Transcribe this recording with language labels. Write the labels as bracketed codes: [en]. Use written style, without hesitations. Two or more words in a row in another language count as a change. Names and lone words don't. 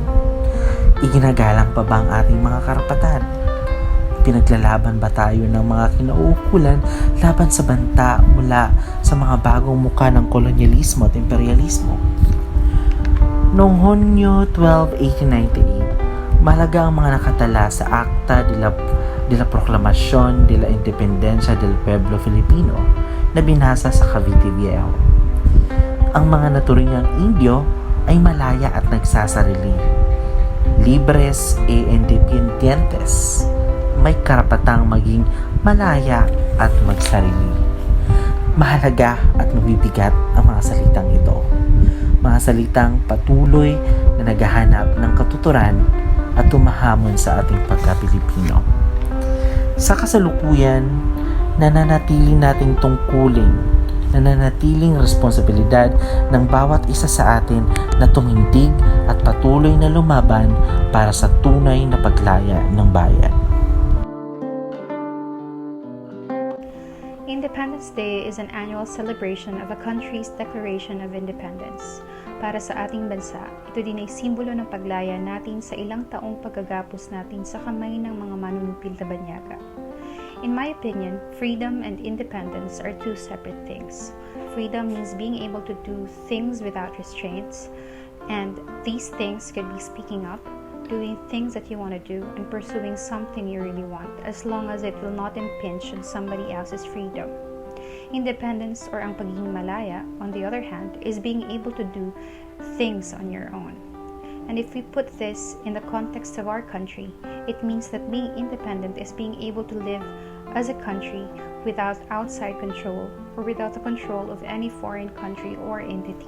[tl] Iginagalang pa ba ang ating mga karapatan? Pinaglalaban ba tayo ng mga kinauukulan laban sa banta mula sa mga bagong muka ng kolonyalismo at imperialismo? Noong Hunyo 12, 1898, mahalaga ang mga nakatala sa Acta de la Proclamación de la Independencia del Pueblo Filipino na binasa sa Cavite Viejo. Ang mga naturingang Indio ay malaya at nagsasarili. [es] Libres e independientes, [tl] may karapatang maging malaya at magsarili. Mahalaga at mabibigat ang mga salitang ito. Mga salitang patuloy na naghahanap ng katuturan at tumahamon sa ating pagka-Pilipino. Sa kasalukuyan, nananatiling nating tungkulin, nananatiling responsibilidad ng bawat isa sa atin na tumindig at patuloy na lumaban para sa tunay na paglaya ng bayan. [en] Independence Day is an annual celebration of a country's Declaration of Independence. [tl] Para sa ating bansa, ito din ay simbolo ng paglaya natin sa ilang taong paggagapos natin sa kamay ng mga manunupil na banyaga. [en] In my opinion, freedom and independence are two separate things. Freedom means being able to do things without restraints, and these things could be speaking up, doing things that you want to do, and pursuing something you really want, as long as it will not impinge on somebody else's freedom. Independence, or [tl] ang pagiging malaya, [en] on the other hand, is being able to do things on your own. And if we put this in the context of our country, it means that being independent is being able to live as a country without outside control or without the control of any foreign country or entity.